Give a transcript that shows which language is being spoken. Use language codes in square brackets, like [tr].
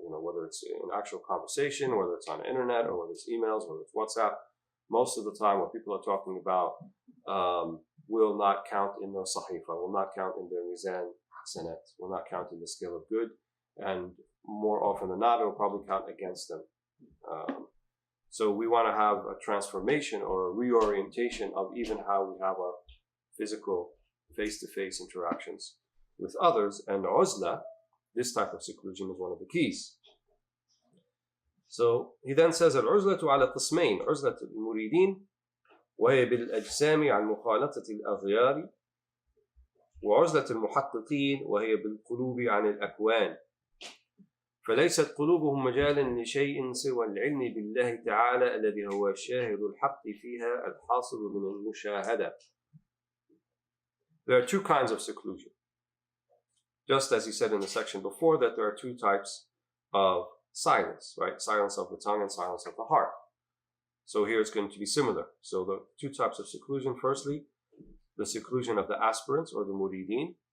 [en] You know, whether it's an actual conversation, whether it's on the internet, or whether it's emails, whether it's WhatsApp, most of the time what people are talking about will not count in their sahifa, will not count in their mizan hasanat, will not count in the scale of good, and more often than not, it will probably count against them. So we want to have a transformation or a reorientation of even how we have our physical face-to-face interactions with others, and uzla, this type of seclusion, is one of the keys. So he then says, [ar] العزلة على قسمين، عزلة المريدين وهي بالأجسام عن مخالطة الأغيار، وعزلة المحققين وهي بالقلوب عن الأكوان، فليست قلوبهم مجالا لشيء سوى العلم بالله تعالى الذي هو شاهد الحق فيها الحاصل من المشاهدة. [en] There are two kinds of seclusion. Just as he said in the section before that there are two types of silence, right? Silence of the tongue and silence of the heart. So here it's going to be similar. So the two types of seclusion, firstly, the seclusion of the aspirants or the murideen.